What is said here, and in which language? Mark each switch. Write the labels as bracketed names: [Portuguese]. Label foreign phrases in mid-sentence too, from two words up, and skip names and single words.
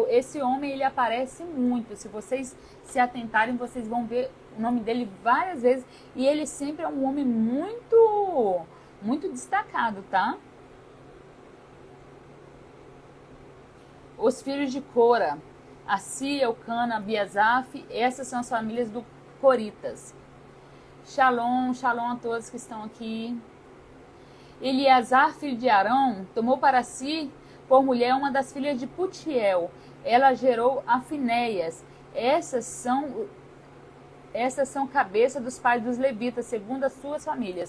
[Portuguese] Esse homem, ele aparece muito. Se vocês se atentarem, vocês vão ver o nome dele várias vezes. E ele sempre é um homem muito, muito destacado, tá? Os filhos de Cora, Assi, Elcana, Abiasaf, essas são as famílias do Coritas. [Hebrew] שלום, שלום [Portuguese] a todos que estão aqui. Eleazar, filho de Arão, tomou para si por mulher uma das filhas de Putiel. Ela gerou a Finéias. Essas são cabeça dos pais dos levitas, segundo as suas famílias.